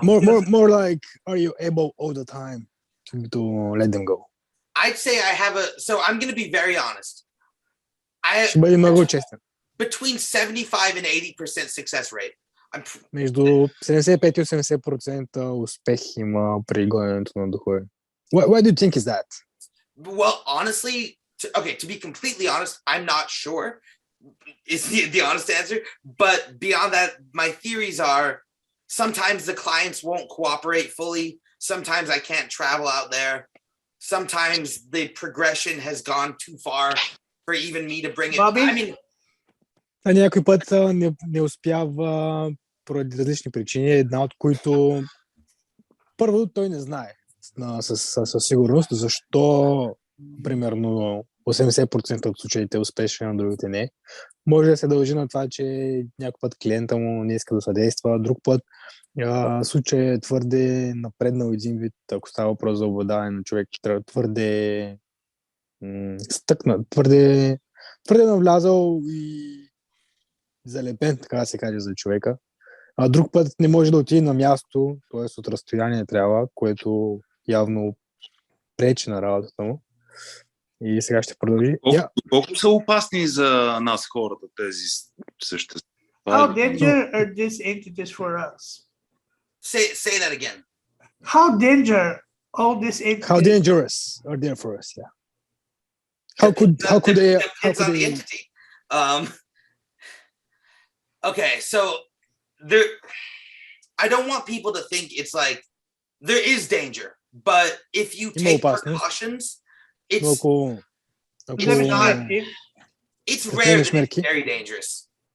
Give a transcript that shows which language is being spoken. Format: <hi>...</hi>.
<en>More like, are you able all the time to let them go? I'd say I have so I'm going to be very honest.</en> <bg>Ще бъде много честен.</bg> <en>Between 75 and 80% success rate.</en> <bg>Между 75 и 80% успех има при гоненето на духове.</bg> <en>Why do you think is that? Well, honestly, to be completely honest, I'm not sure is the honest answer. But beyond that, my theories are sometimes the clients won't cooperate fully. Sometimes I can't travel out there. Sometimes the progression has gone too far for even me to bring it. Bobby? I mean,</en> <bg>А някой път не успява поради различни причини, една от които първо той не знае със сигурност защо примерно 80% от случаите успешни, на другите не. Може да се дължи на това, че някой път клиента му не иска да съдейства, друг път случай е твърде напреднал един вид, ако става въпрос за обладаване на човек, твърде стъкнат, твърде навлязал и залепен, така да се каже, за човека. А друг път не може да отиде на място, т.е. от разстояние трябва, което явно пречи на работата му. И сега ще продължи. Колко са опасни за нас хората тези същества?</bg> <en>How dangerous are these entities for us? say that again. How dangerous How dangerous are they for us? Yeah. How could they? Depends on the entity. Okay, so I don't want people to think it's like there is danger, but if you take precautions, it's rare that it's very dangerous.</en>